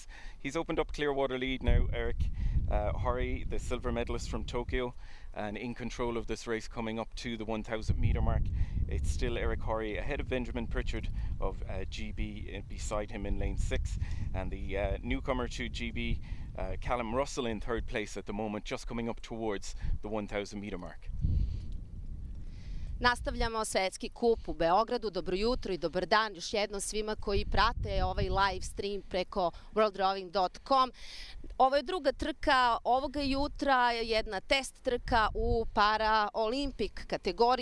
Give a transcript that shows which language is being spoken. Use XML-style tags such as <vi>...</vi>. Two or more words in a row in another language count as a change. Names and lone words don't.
<en>He's opened up Clearwater lead now, Eric Horry, the silver medalist from Tokyo, and in control of this race coming up to the 1,000 meter mark. It's still Eric Horry ahead of Benjamin Pritchard of GB beside him in lane 6, and the newcomer to GB, Callum Russell, in third place at the moment, just coming up towards the 1,000 meter mark.</en> <sr>Nastavljamo svetski kup u Beogradu. Dobro jutro i dobar dan još jednom svima koji prate ovaj</sr> <en>live stream</en> <sr>preko worldrowing.com. Ovo je druga trka ovoga jutra, jedna test trka u Paraolimpik kategoriji.</sr>